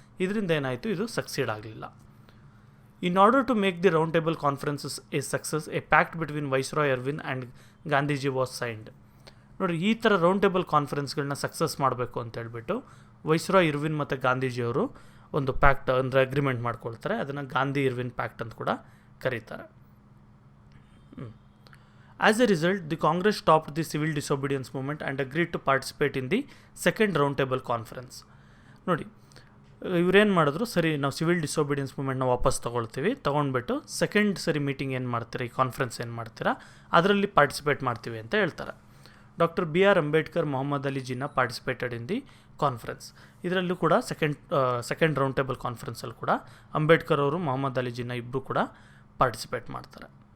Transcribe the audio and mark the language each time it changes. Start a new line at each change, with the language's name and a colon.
Kannada: ಇದರಿಂದ ಏನಾಯಿತು, ಇದು ಸಕ್ಸೀಡ್ ಆಗಲಿಲ್ಲ.
English: In order to make the round table conferences a success, a pact between viceroy Irwin and Gandhiji was signed.
Kannada: ನೋಡಿ, ಈ ಥರ ರೌಂಡ್ ಟೇಬಲ್ ಕಾನ್ಫರೆನ್ಸ್ಗಳನ್ನ ಸಕ್ಸಸ್ ಮಾಡಬೇಕು ಅಂತ ಹೇಳ್ಬಿಟ್ಟು ವೈಸ್ರಾಯ್ ಇರ್ವಿನ್ ಮತ್ತು ಗಾಂಧೀಜಿಯವರು ಒಂದು ಪ್ಯಾಕ್ಟ್ ಅಂದರೆ ಅಗ್ರಿಮೆಂಟ್ ಮಾಡ್ಕೊಳ್ತಾರೆ. ಅದನ್ನು ಗಾಂಧಿ ಇರ್ವಿನ್ ಪ್ಯಾಕ್ಟ್ ಅಂತ ಕೂಡ ಕರೀತಾರೆ.
English: As a result, the Congress stopped the civil disobedience movement and agreed to participate in the second round table conference.
Kannada: ನೋಡಿ, ಇವರೇನು ಮಾಡಿದ್ರು, ಸರಿ ನಾವು ಸಿವಿಲ್ ಡಿಸೋಬಿಡಿಯನ್ಸ್ ಮೂಮೆಂಟ್ನ ವಾಪಸ್ ತೊಗೊಂಡ್ಬಿಟ್ಟು ಸೆಕೆಂಡ್ ಸರಿ ಮೀಟಿಂಗ್ ಏನು ಮಾಡ್ತೀರಾ, ಈ ಕಾನ್ಫರೆನ್ಸ್ ಏನು ಮಾಡ್ತೀರಾ, ಅದರಲ್ಲಿ ಪಾರ್ಟಿಸಿಪೇಟ್ ಮಾಡ್ತೀವಿ ಅಂತ ಹೇಳ್ತಾರೆ. Doctor B.R.
English: Ambedkar, Mohammad Ali Jinnah participated in the conference.
Kannada: ಇದರಲ್ಲೂ ಕೂಡ ಸೆಕೆಂಡ್ ರೌಂಡ್ ಟೇಬಲ್ ಕಾನ್ಫರೆನ್ಸಲ್ಲಿ ಕೂಡ ಅಂಬೇಡ್ಕರ್ ಅವರು, ಮೊಹಮ್ಮದ್ ಅಲಿ ಜಿನ್ನಾ ಇಬ್ಬರು ಕೂಡ ಪಾರ್ಟಿಸಿಪೇಟ್ ಮಾಡ್ತಾರೆ.